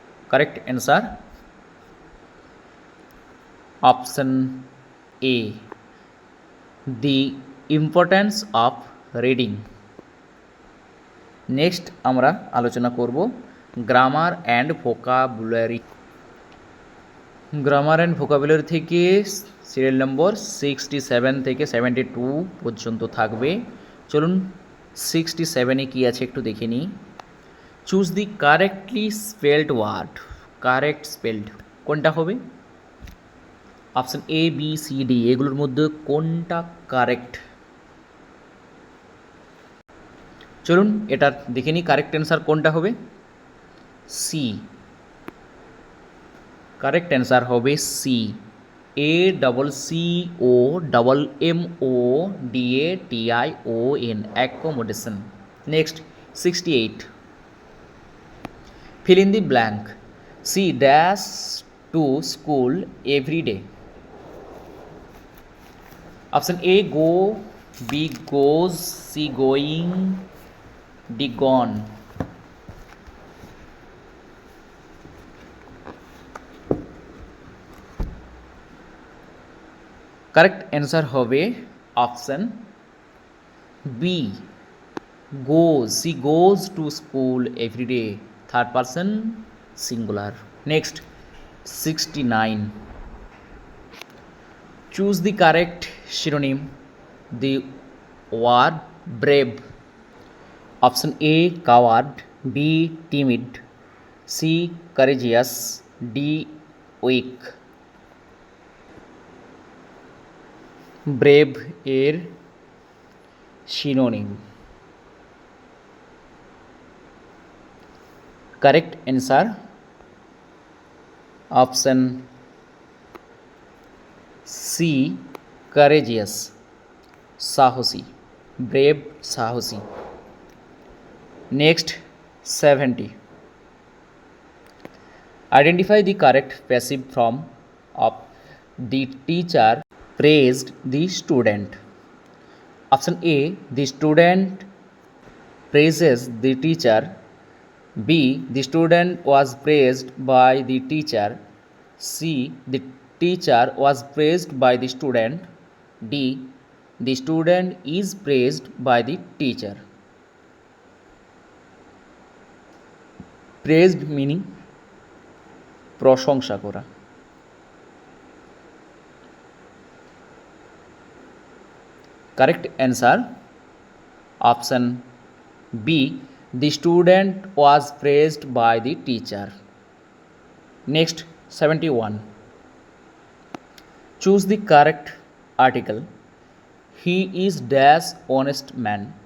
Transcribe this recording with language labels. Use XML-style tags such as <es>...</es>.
<en>correct answer option A, the importance of reading.</en> <bn>Next আমরা আলোচনা করব grammar and vocabulary. Grammar and vocabulary থেকে serial number 67 থেকে 72 পর্যন্ত থাকবে। চলুন 67-এ কী আছে একটু দেখে নিই।</bn> <en>Choose the correctly spelled word.</en> <bn>Correct spelled কোনটা হবে? Option A, B, C, D এগুলোর মধ্যে কোনটা কারেক্ট? চলুন এটা দেখে নিই কারেক্ট অ্যান্সার কোনটা হবে। সি, কারেক্ট অ্যান্সার হবে C, A double C O double M O D A T I O N, accommodation.</bn> <en>Next 68, fill in the blank. She dash to school every day. Option A go, B goes, C going, D gone. Correct answer হবে option B goes. She goes to school every day. Third person singular. Next 69. Choose the correct synonym. The word brave. Option A coward, B timid, C courageous, D weak. Brave এর synonym. Correct answer option C courageous, সাহসী, brave সাহসী। Next 70. Identify the correct passive form of the teacher praised the student. Option A the student praises the teacher, B the student was praised by the teacher, C the teacher was praised by the student, D the student is praised by the teacher. Praised meaning প্রশংসা করা। Correct answer option B the student was praised by the teacher. Next 71. Choose the correct article. He is dash honest man.</en>